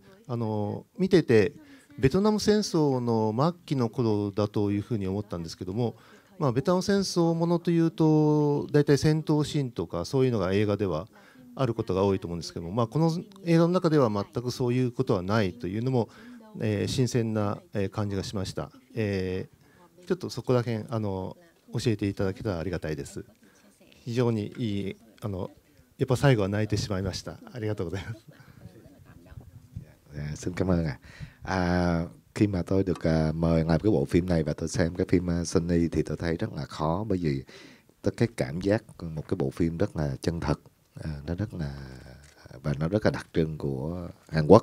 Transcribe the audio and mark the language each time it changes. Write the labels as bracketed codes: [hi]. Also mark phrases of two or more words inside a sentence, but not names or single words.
[ja] 見ててベトナム戦争の末期の頃だというふうに思ったんですけども、ベトナム戦争ものというと大体戦闘シーンとかそういうのが映画ではあることが多いと思うんですけども、この映画の中では全くそういうことはないというのも、新鮮な感じがしました。ちょっとそこら辺教えていただけたらありがたいです。非常にいいやっぱ最後は泣いてしまいました。ありがとうございます。 [vi] Xin cảm ơn khi mà tôi được mời làm cái bộ phim này và tôi xem cái phim Sunny thì tôi thấy rất là khó, bởi vì tất cái cảm giác một cái bộ phim rất là chân thật, nó rất là và nó rất là đặc trưng của Hàn Quốc.